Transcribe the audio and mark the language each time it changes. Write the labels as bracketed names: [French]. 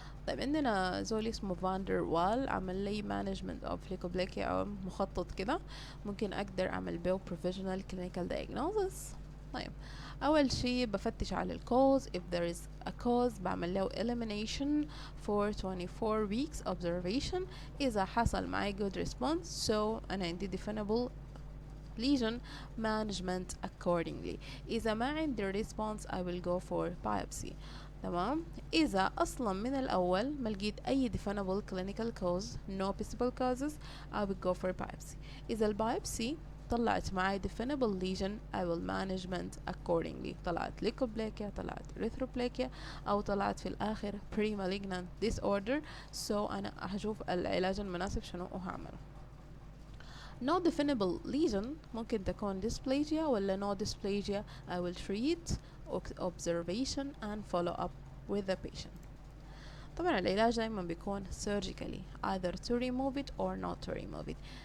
[Arabic] طيب عندنا زول اسمه فاندر وال عمل لي [English] management of leukoplakia [Arabic] أو مخطط كده, ممكن أقدر أعمل بيه [English] professional clinical diagnosis. [Arabic] طيب أول شي بفتش على الكوز, [English] if there is a cause [Arabic] بعمل له [English] elimination for 24 weeks observation. [Arabic] إذا حصل معي [English] good response [Arabic] so أنا عندي [English] definable lesion management accordingly. [Arabic] إذا ما عندي [English] response I will go for biopsy. [Arabic] تمام. إذا أصلا من الأول ما لقيت أي [English] definable clinical cause no possible causes I will go for biopsy. [Arabic] إذا البايبسي طلعت معي [English] definable lesion I will management accordingly. [Arabic] طلعت leukoplakia, طلعت erythroplakia, أو طلعت في الآخر [English] pre-malignant disorder, [Arabic] so أنا هشوف العلاج المناسب شنو وهعمله. [English] No definable lesion [Arabic] ممكن تكون [English] dysplasia ولا no dysplasia I will treat observation and follow up with the patient. [Arabic] طبعا العلاج دايما بيكون surgically [English] either to remove it or not to remove it.